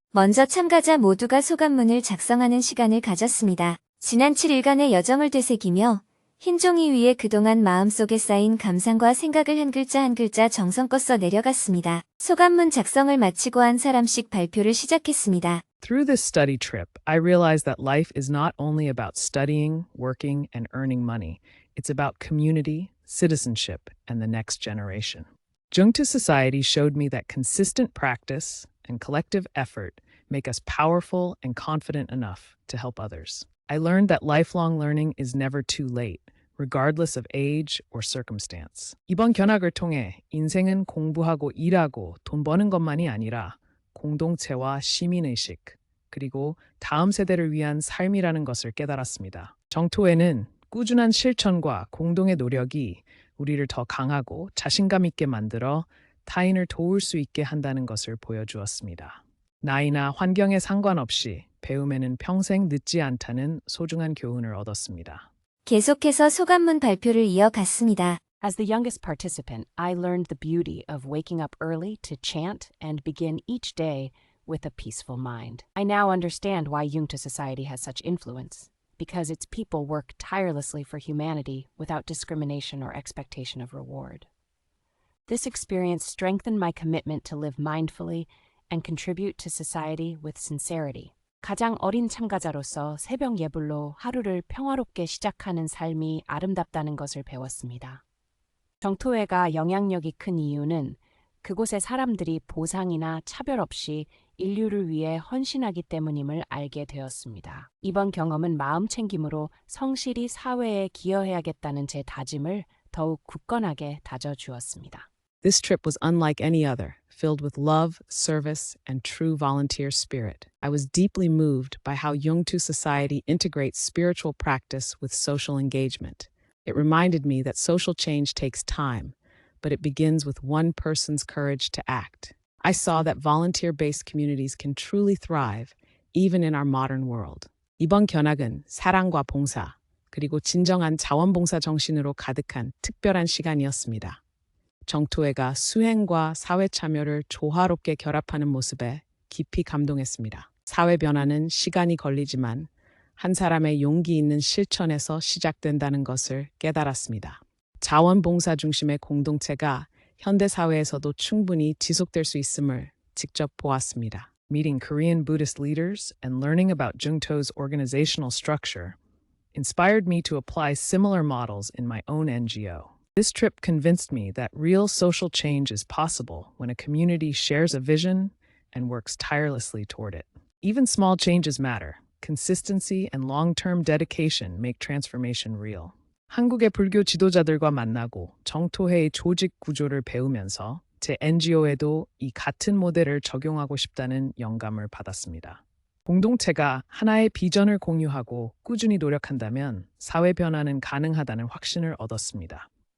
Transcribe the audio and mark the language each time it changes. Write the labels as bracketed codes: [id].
[ko] 먼저 참가자 모두가 소감문을 작성하는 시간을 가졌습니다. 지난 7일간의 여정을 되새기며 흰 종이 위에 그동안 마음속에 쌓인 감상과 생각을 한 글자 한 글자 정성껏 써 내려갔습니다. 소감문 작성을 마치고 한 사람씩 발표를 시작했습니다. [en] Through this study trip, I realized that life is not only about studying, working, and earning money. It's about community, citizenship, and the next generation. Jungto Society showed me that consistent practice and collective effort make us powerful and confident enough to help others. I learned that lifelong learning is never too late, regardless of age or circumstance. [ko] 이번 견학을 통해 인생은 공부하고 일하고 돈 버는 것만이 아니라 공동체와 시민의식, 그리고 다음 세대를 위한 삶이라는 것을 깨달았습니다. 정토에는 꾸준한 실천과 공동의 노력이 우리를 더 강하고 자신감 있게 만들어 타인을 도울 수 있게 한다는 것을 보여주었습니다. 나이나 환경에 상관없이 배움에는 평생 늦지 않다는 소중한 교훈을 얻었습니다. 계속해서 소감문 발표를 이어갔습니다. [en] As the youngest participant, I learned the beauty of waking up early to chant and begin each day with a peaceful mind. I now understand why Jungto Society has such influence, because its people work tirelessly for humanity without discrimination or expectation of reward. This experience strengthened my commitment to live mindfully and contribute to society with sincerity. [ko] 가장 어린 참가자로서 새벽 예불로 하루를 평화롭게 시작하는 삶이 아름답다는 것을 배웠습니다. 정토회가 영향력이 큰 이유는 그곳의 사람들이 보상이나 차별 없이 인류를 위해 헌신하기 때문임을 알게 되었습니다. 이번 경험은 마음 챙김으로 성실히 사회에 기여해야겠다는 제 다짐을 더욱 굳건하게 다져주었습니다. [en] This trip was unlike any other, filled with love, service, and true volunteer spirit. I was deeply moved by how Jungto Society integrates spiritual practice with social engagement. It reminded me that social change takes time, but it begins with one person's courage to act. I saw that volunteer-based communities can truly thrive, even in our modern world. [ko] 이번 견학은 사랑과 봉사, 그리고 진정한 자원봉사 정신으로 가득한 특별한 시간이었습니다. 정토회가 수행과 사회 참여를 조화롭게 결합하는 모습에 깊이 감동했습니다. 사회 변화는 시간이 걸리지만 한 사람의 용기 있는 실천에서 시작된다는 것을 깨달았습니다. 자원봉사 중심의 공동체가 현대 사회에서도 충분히 지속될 수 있음을 직접 보았습니다. [en] Meeting Korean Buddhist leaders and learning about Jungto's organizational structure inspired me to apply similar models in my own NGO. This trip convinced me that real social change is possible when a community shares a vision and works tirelessly toward it. Even small changes matter. Consistency and long-term dedication make transformation real. [ko] 한국의 불교 지도자들과 만나고 정토회의 조직 구조를 배우면서 제 NGO에도 이 같은 모델을 적용하고 싶다는 영감을 받았습니다. 공동체가 하나의 비전을 공유하고 꾸준히 노력한다면 사회 변화는 가능하다는 확신을 얻었습니다.